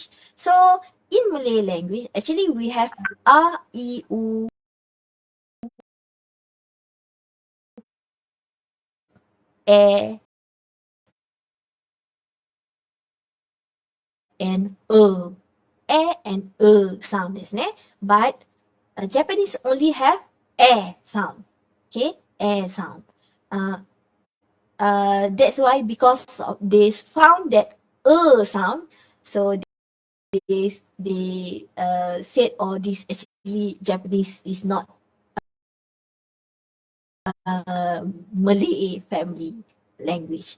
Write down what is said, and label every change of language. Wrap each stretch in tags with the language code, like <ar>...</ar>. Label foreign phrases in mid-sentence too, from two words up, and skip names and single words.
<en>So in Malay language, actually we have A, I, U, E, and E. E and E sound</en> <ja>ですね。</ja> <en>But Japanese only have E sound. Okay, E sound. That's why because they found that sound, so they said, oh, this actually Japanese is not Malay family language.</en>